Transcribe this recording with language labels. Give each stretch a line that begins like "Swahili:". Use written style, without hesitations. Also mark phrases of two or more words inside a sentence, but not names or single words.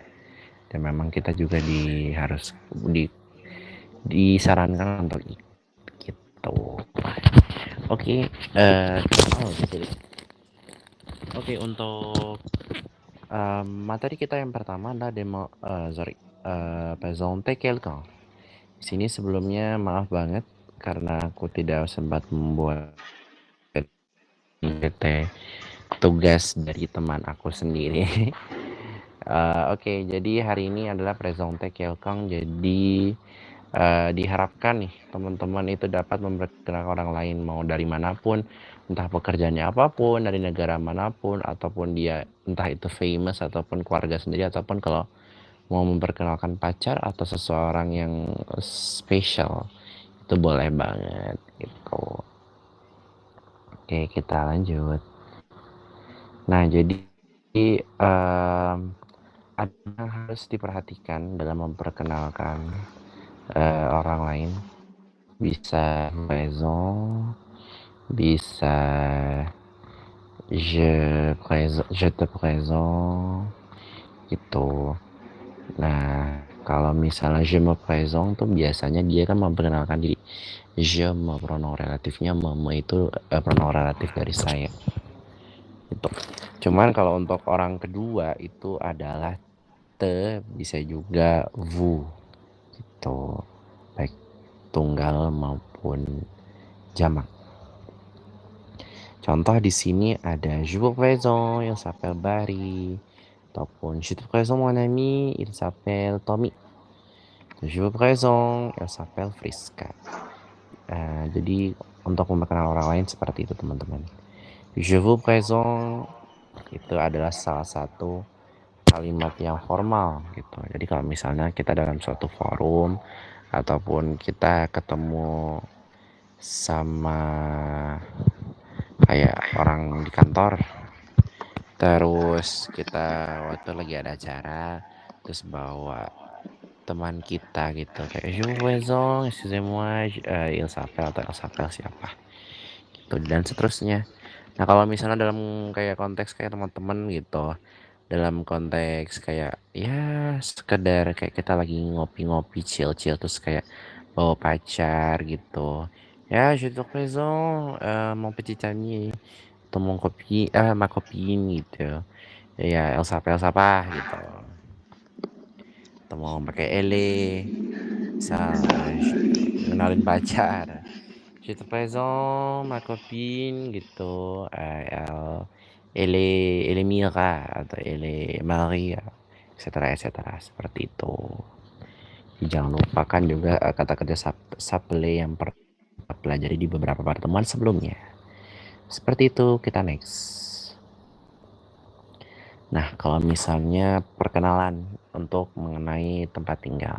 Indonesian: Dan memang kita juga harus disarankan untuk gitu. Oke, Oke, untuk materi kita yang pertama adalah
French: présenter quelqu'un.
Indonesian: Di sini sebelumnya maaf banget karena aku tidak sempat membuat tugas dari teman aku sendiri. Oke, jadi hari ini adalah
French: présenter quelqu'un.
Indonesian: Jadi diharapkan nih teman-teman itu dapat memperkenalkan orang lain mau dari manapun, entah pekerjaannya apapun, dari negara manapun, ataupun dia entah itu famous ataupun keluarga sendiri, ataupun kalau mau memperkenalkan pacar atau seseorang yang spesial itu boleh banget gitu. Oke, kita lanjut. Nah, jadi ada yang harus diperhatikan dalam memperkenalkan orang lain. Bisa raison, bisa
French: je te présente
Indonesian: gitu. Nah, kalau misalnya
French: je me présente
Indonesian: tuh biasanya dia kan memperkenalkan diri.
French: Je me pronom relatifnya
Indonesian: me itu
French: pronom relatif
Indonesian: dari saya. Gitu. Cuman kalau untuk orang kedua itu adalah te, bisa juga vous gitu. Baik tunggal maupun jamak. Contoh di sini ada
French: je vous présente, il s'appelle Barry, ataupun je te présente mon ami, il s'appelle Tommy. Je vous présente, il s'appelle Friska.
Indonesian: Jadi untuk memperkenalkan orang lain seperti itu teman-teman.
French: Je vous présente
Indonesian: itu adalah salah satu kalimat yang formal gitu. Jadi kalau misalnya kita dalam suatu forum ataupun kita ketemu sama kayak orang di kantor, terus kita waktu lagi ada acara terus bawa teman kita gitu kayak
French: je vous présente, excusez-moi, il s'appelle
Indonesian: atau
French: elle s'appelle
Indonesian: siapa gitu dan seterusnya. Nah kalau misalnya dalam kayak konteks kayak teman-teman gitu, dalam konteks kayak ya sekedar kayak kita lagi ngopi-ngopi chill-chill terus kayak bawa pacar gitu, ya
French: je te présente mon petit ami
Indonesian: atau
French: ma copine
Indonesian: gitu ya,
French: elle s'appelle
Indonesian: siapa gitu, atau mau pakai ele misal kenalin pacar, je te présente ma copine gitu, elle Mira atau elle Maria, etc. Seperti itu. Jangan lupakan juga kata kerja supply yang pernah pelajari di beberapa pertemuan sebelumnya. Seperti itu, kita next. Nah, kalau misalnya perkenalan untuk mengenai tempat tinggal.